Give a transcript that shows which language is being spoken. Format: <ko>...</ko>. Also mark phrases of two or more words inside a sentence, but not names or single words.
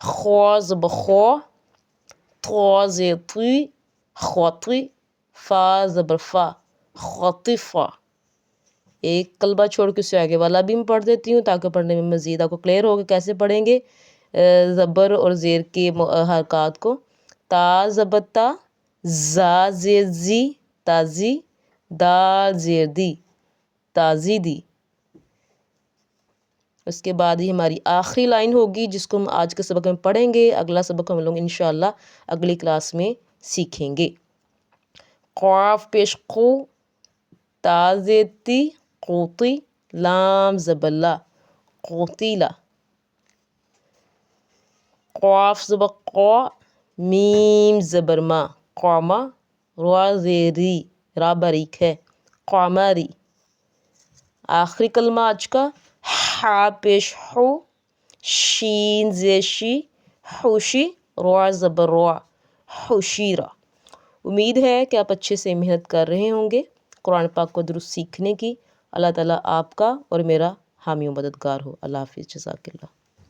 <ur>خوا زبر خوا، طا زیر طی، خاطی، فا زبر فا، خاطفہ۔ ایک کلمہ چھوڑ کے اسے آگے والا بھی میں پڑھ دیتی ہوں تاکہ پڑھنے میں مزید آپ کو کلیئر ہوگا کیسے پڑھیں گے زبر اور زیر کے حرکات کو۔ تا زبر تا، زا زیر زی، تازی، دال زیر دی، تازی دی۔ اس کے بعد ہی ہماری آخری لائن ہوگی جس کو ہم آج کے سبق میں پڑھیں گے، اگلا سبق ہم لوگ انشاءاللہ اگلی کلاس میں سیکھیں گے۔ قاف پیش قو، تا زیر تی، قوتی، لام زبر لا، قوتیلا۔ قاف زبر قا، میم زبر ما، قاما، را زیر ری، را باریک ہے، قامری۔ آخری کلمہ آج کا ہا پیش ہو، شین زیر شی، حوشی، را زبر را، حوشیرہ۔ امید ہے کہ آپ اچھے سے محنت کر رہے ہوں گے قرآن پاک کو درست سیکھنے کی۔ اللہ تعالیٰ آپ کا اور میرا حامی و مددگار ہو۔ اللہ حافظ،</ur> <ar>جزاک اللہ۔</ar>